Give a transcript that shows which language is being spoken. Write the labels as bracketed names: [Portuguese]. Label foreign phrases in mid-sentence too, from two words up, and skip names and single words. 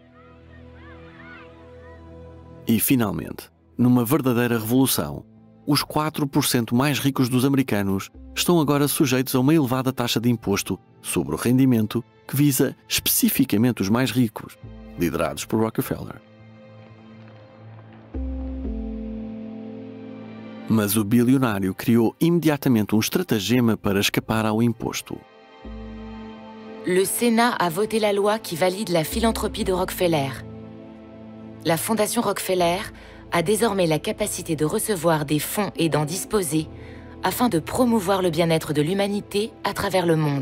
[Portuguese] E, finalmente, numa verdadeira revolução, os 4% mais ricos dos americanos estão agora sujeitos a uma elevada taxa de imposto sobre o rendimento que visa especificamente os mais ricos, liderados por Rockefeller. Mas o bilionário criou imediatamente um estratagema para escapar ao imposto. [French] Le Sénat a voté la loi qui valide la philanthropie de Rockefeller. La Fondation Rockefeller a désormais la capacité de recevoir des fonds et d'en disposer afin de promouvoir le bien-être de l'humanité à travers le monde.